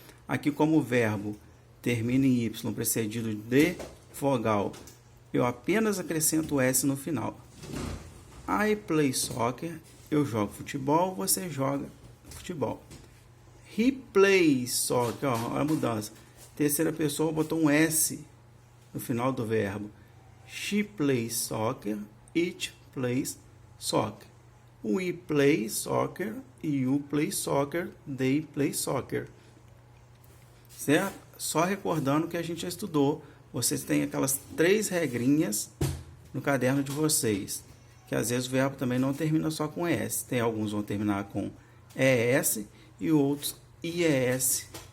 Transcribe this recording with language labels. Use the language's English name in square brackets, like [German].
[Portuguese] Aqui como o verbo termina em y precedido de vogal, eu apenas acrescento S no final. [English] I play soccer, [Portuguese] eu jogo futebol, você joga futebol. [English] He plays soccer, [Portuguese] olha a mudança. Terceira pessoa botou um S no final do verbo. [English] She plays soccer, it plays soccer. We play soccer, you play soccer, they play soccer. [Portuguese] Certo? Só recordando que a gente já estudou, vocês têm aquelas três regrinhas no caderno de vocês. Que às vezes o verbo também não termina só com ES. Tem alguns que vão terminar com ES e outros IES.